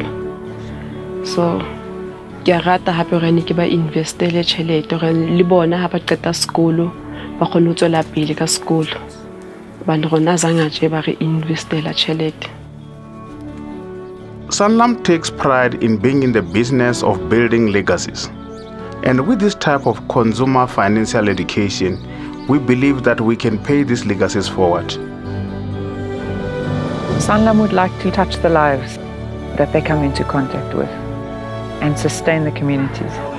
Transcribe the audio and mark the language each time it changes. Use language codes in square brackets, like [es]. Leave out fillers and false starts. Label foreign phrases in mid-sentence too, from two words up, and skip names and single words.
[st] So ke rata hape hore ne ke ba investele tjhelete hore le bona ha ba qeta sekolo ba kgone ho tswela pele ka sekolo. Bana rona zanga je ba re investela tjhelete. [en] Sanlam takes pride in being in the business of building legacies. And with this type of consumer financial education, we believe that we can pay these legacies forward. Sanlam would like to touch the lives that they come into contact with and sustain the communities.